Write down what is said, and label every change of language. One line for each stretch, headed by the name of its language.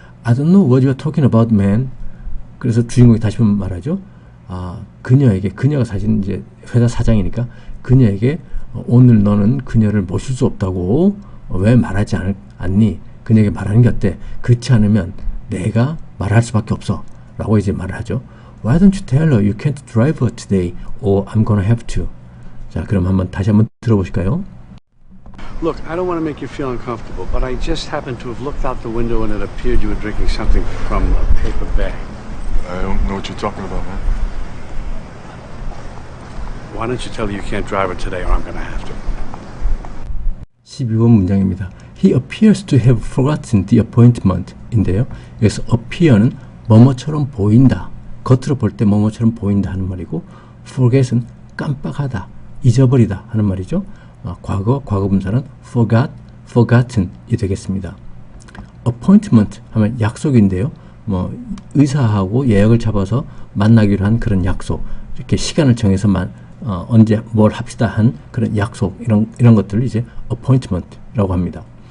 English: I don't know what you are talking about, man.
Korean: 그래서 주인공이 다시 한번 말하죠. 그녀에게, 그녀가 사실 이제 회사 사장이니까 그녀에게 오늘 너는 그녀를 모실 수 없다고 왜 말하지 않니? 그녀에게 말하는 게 어때? 그렇지 않으면 내가 말할 수밖에 없어. 라고 이제 말을 하죠.
English: Why don't you tell her you can't drive her today or I'm gonna have to.
Korean: 자, 그럼 다시 한번 들어보실까요?
English: Look, I don't want to make you feel uncomfortable, but I just happened to have looked out the window and it appeared you were drinking something from a paper bag. I don't know what you're talking about, man. Why don't you tell her you can't drive her today or I'm going to have to?
Korean: 12번 문장입니다.
English: He appears to have forgotten the appointment
Korean: 인데요. 여기서 appear는 뭐뭐처럼 보인다. 겉으로 볼 때 뭐뭐처럼 보인다 하는 말이고 forget은 깜빡하다, 잊어버리다 하는 말이죠. 과거분사는 forgot, forgotten이 되겠습니다. appointment 하면 약속인데요. 의사하고 예약을 잡아서 만나기로 한 그런 약속, 이렇게 시간을 정해서 언제 뭘 합시다 한 그런 약속, 이런 것들을 이제 appointment라고 합니다.